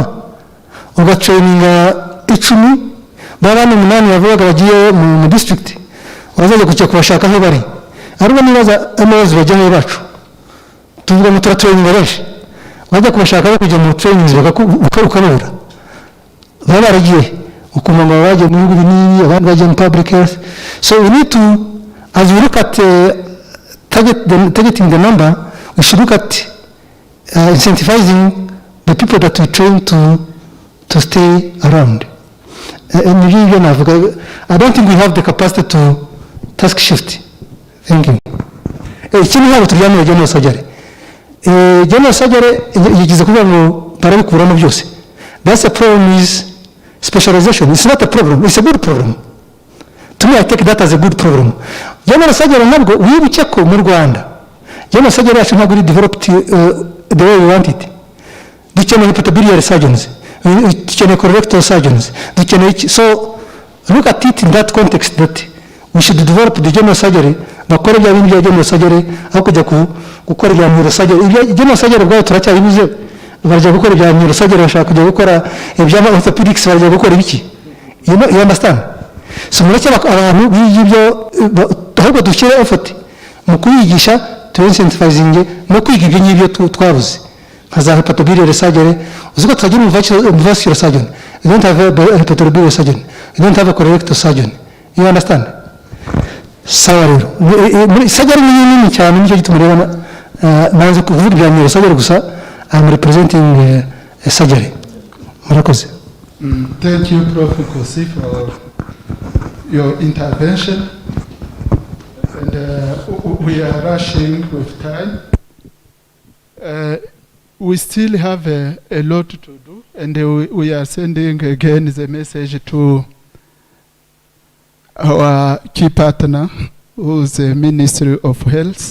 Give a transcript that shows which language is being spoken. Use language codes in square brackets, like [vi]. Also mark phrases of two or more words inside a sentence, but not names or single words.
[rw] Uga training 10 babana 8 bavuga bagiye mu district, bazaje kujya kubashaka aho bari. Ariko nibaza amazi bajyaho bacu. Tuvuga mu training benshi. Bajya kubashaka kujya mu training bakakubura. Baba baragiye ukumanga baje mu bihugu binini, abandi baje mu [en] public health. So we need to, as we look at targeting the number, we should look at incentivizing the people that we train to stay around. And I don't think we have the capacity to task shift. Thank you. [rw] Ikindi ntabwo turyamye [en] general surgery. General surgery [rw] yigize kuvuga ngo barabikuramo byose. [en] That's the problem is specialization. It's not a problem, it's a good problem. To me, I take that as a good problem. General surgery [rw] ntabwo wibuke ko mu Rwanda [en] general surgery [rw] yacu ntabwo [en] developed the way we want it. [rw] Dukeneye [en] hepatobiliary surgeons, [rw] dukeneye [en] colorectal surgeons, [rw] dukeneye, [en] so look at it in that context that we should develop the general surgery, [rw] bakora bya bintu bya [en] general surgery [rw] aho kujya gukora bya neurosurgery. [en] General surgery [rw] bwayo turacyabibuze, barajya gukora bya neurosurgery, bashaka kujya gukora ibya orthopedics, barajya gukora ibiki. [en] You understand? [rw] So mureke abantu b'ibyo ahubwo dushyire effort mu kuyigisha, [en] to incentivizing [rw] no kwiga ibyo ngibyo twabuze nka za [en] hepatobiliary surgery. [rw] Uziko tutagira [en] vascular surgeon, we don't have a hepatobiliary surgeon, we don't have a colorectal surgeon. You understand? [rw] Sawa rero surgery ni nini cyane, nicyo gituma rero nanze kuvuga ibya neurosurgery gusa. [en] I'm representing surgery. [rw] Murakoze. [en] Thank you, Prof. Kosi, for your intervention. And we are rushing with time. We still have a lot to do, and we are sending again the message to our key partner, who is the Ministry of Health.